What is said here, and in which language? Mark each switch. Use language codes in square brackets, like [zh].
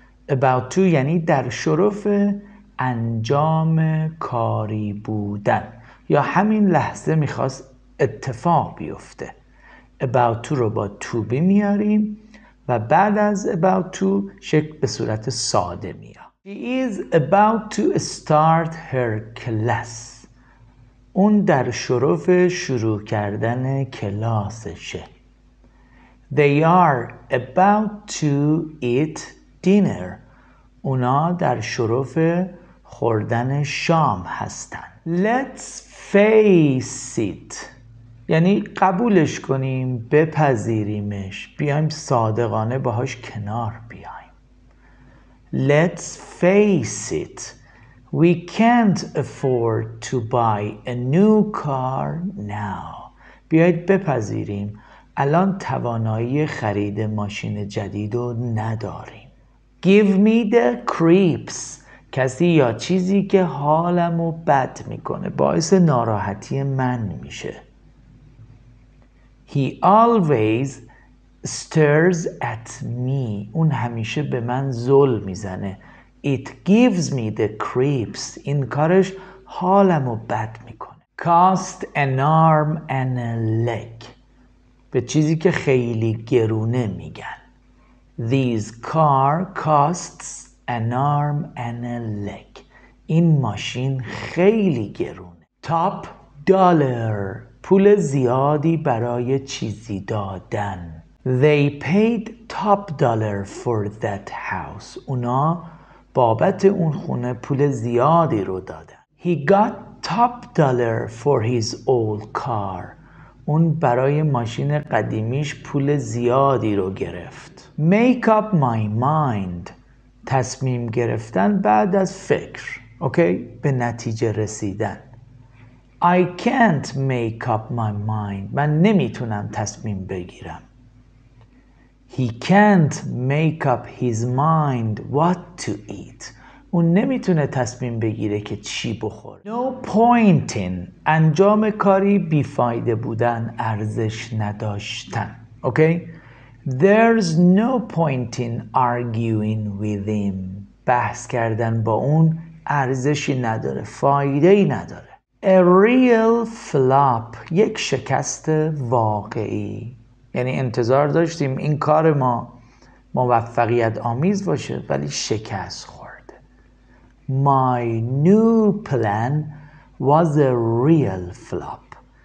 [en] About to [fa] یعنی در شرف انجام کاری بودن، یا همین لحظه میخواست اتفاق بیفته. [en] About to [fa] رو با [en] to be [fa] میاریم و بعد از [en] about to [fa] شکل به صورت ساده میاد. [en] She is about to start her class. [fa] اون در شرف شروع کردن کلاسشه. [en] They are about to eat dinner. [fa] اونا در شرف خوردن شام هستن. [en] Let's face it [fa] یعنی قبولش کنیم، بپذیریمش، بیایم صادقانه باهاش کنار بیایم. [en] Let's face it, we can't afford to buy a new car now. [fa] بیایید بپذیریم الان توانایی خرید ماشین جدید رو نداریم. [en] Give me the creeps، [fa] کسی یا چیزی که حالمو بد میکنه، باعث ناراحتی من میشه. [en] He always stares at me. [fa] اون همیشه به من ظلم میزنه. [en] It gives me the creeps. [fa] این کارش حالمو بد میکنه. [en] Cost an arm and a leg. [fa] به چیزی که خیلی گرونه میگن. [en] This car costs an arm and a leg. [fa] این machine خیلی گرونه. [en] Top dollar، [fa] پول زیادی برای چیزی دادن. [en] They paid top dollar for that house. [fa] اونا بابت اون خونه پول زیادی رو دادن. [en] He got top dollar for his old car. [fa] اون برای ماشین قدیمیش پول زیادی رو گرفت. [en] Make up my mind، [fa] تصمیم گرفتن بعد از فکر، اوکی؟ به نتیجه رسیدن. [en] I can't make up my mind. [fa] من نمیتونم تصمیم بگیرم. [en] He can't make up his mind what to eat. [fa] اون نمیتونه تصمیم بگیره که چی بخوره. [en] No point in، [fa] انجام کاری بیفایده بودن، ارزش نداشتن، اوکی؟ [en] There's no point in arguing with him. [fa] بحث کردن با اون ارزشی نداره، فایده‌ای نداره. [en] A real flop، [fa] یک شکست واقعی. یعنی انتظار داشتیم این کار ما موفقیت آمیز باشه ولی شکست خورده. [en] My new plan was a real flop.